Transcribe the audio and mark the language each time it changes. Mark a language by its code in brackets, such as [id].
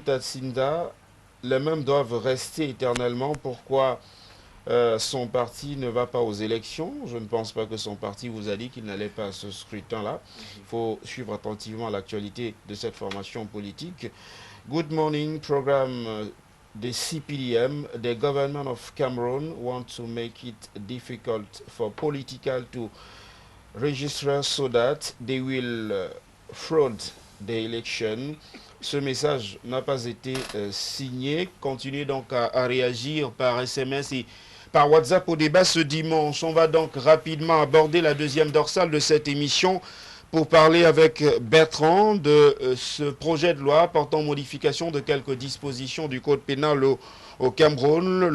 [fr] Tatsinda, les mêmes doivent rester éternellement. Pourquoi son parti ne va pas aux élections? Je ne pense pas que son parti vous a dit qu'il n'allait pas à ce scrutin-là. Il faut suivre attentivement l'actualité de cette formation politique. [en] Good morning, [fr] programme des CPDM. [en] The government of Cameroon want to make it difficult for political to register so that they will fraud the election. [fr] Ce message n'a pas été signé. Continuez donc à réagir par SMS et par WhatsApp au débat ce dimanche. On va donc rapidement aborder la deuxième dorsale de cette émission pour parler avec Bertrand de ce projet de loi portant modification de quelques dispositions du code pénal au Cameroun.